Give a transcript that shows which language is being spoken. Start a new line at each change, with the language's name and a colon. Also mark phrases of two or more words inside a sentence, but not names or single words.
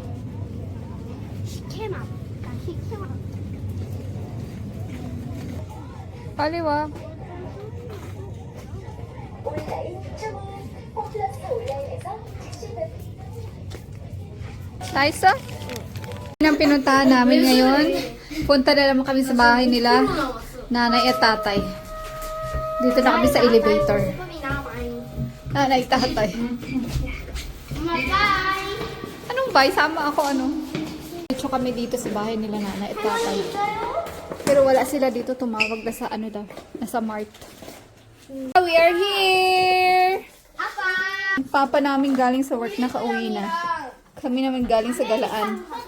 Korean: 히케만. 히케만. 빨리 와. 다 있어?
Filipino: Ang pinuntahan namin ngayon, punta na naman kami sa bahay nila, nanay at tatay. Dito na kami sa elevator. Nanay, tatay.
English: Bye!
Filipino: Anong bye? Sama ako, ano? Dito kami dito sa bahay nila, nanay at tatay. Pero wala sila dito, tumawag na sa ano daw, nasa Mart.
English: We are here!
Filipino: Papa! Ang papa namin galing sa work, nakauwi na. Kami naman galing sa galaan.